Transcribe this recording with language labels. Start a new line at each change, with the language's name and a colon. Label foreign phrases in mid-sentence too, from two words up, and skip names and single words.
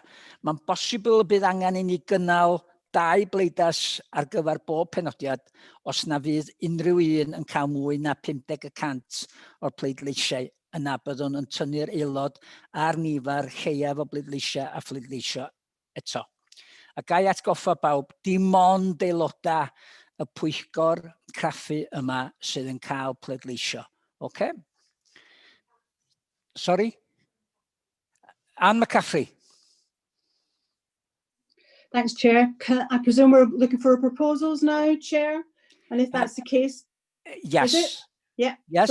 Welsh: Mae'n bosibl y bydd angen I ni gynnal 2 bleidlas ar gyfer bob penodiad os na fydd unrhyw un yn cael mwy na 50% o'r pleidleisiau. Yna byddwn yn tynnu'r aelod a'r nifer lleiaf o bleidleisiau a phleidleisio eto. A gai atgoffa bawb, dim ond aelodau y Pwyllgor Craffu yma sydd yn cael pleidleisio.
English: Okay? Sorry? Anne McCaffrey. Thanks, Chair. I presume we're looking for proposals now, Chair? And if that's the case, yes. Is it? Yeah. Yes.